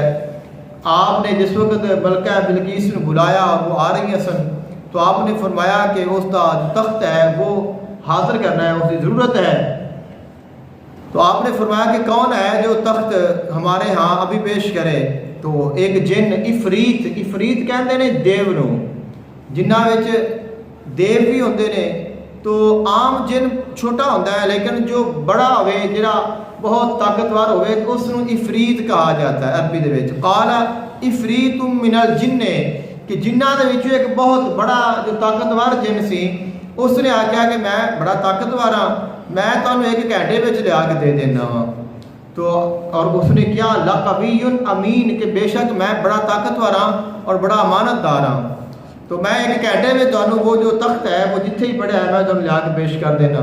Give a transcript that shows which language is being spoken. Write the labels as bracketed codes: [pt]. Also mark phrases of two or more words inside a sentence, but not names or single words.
[ur] آپ نے جس وقت ملکہ بلقیس نے بلایا اور وہ آ رہی سن تو آپ نے فرمایا کہ اس کا جو تخت ہے وہ حاضر کرنا ہے, اس کی ضرورت ہے. تو آپ نے فرمایا کہ کون ہے جو تخت ہمارے ہاں ابھی پیش کرے؟ تو ایک جن افریت کہتے ہیں دیو نو، جنہاں وچ دیو بھی ہوندے نے، تو عام جن چھوٹا ہوتا ہے لیکن جو بڑا ہوئے جڑا بہت طاقتور ہوئے تو اس نو افریت کہا جاتا ہے عربی دے وچ۔ [ar] قال افریت من الجن، [pa] کہ جنہاں دے وچ ایک بہت بڑا جو طاقتور جن سی، اس نے آکھیا کہ میں بڑا طاقتور ہاں، میں تانوں 1 گھنٹے وچ لیا کے دے دینا وا۔ [ur] تو اور اس نے کیا [ar] لقوی امین، [ur] کہ بے شک میں بڑا طاقتور ہاں اور بڑا امانت دار ہاں، تو میں 1 گھنٹے میں تانوں وہ جو تخت ہے وہ جتھے ہی پڑھا ہے میں تانوں لیا کے پیش کر دینا۔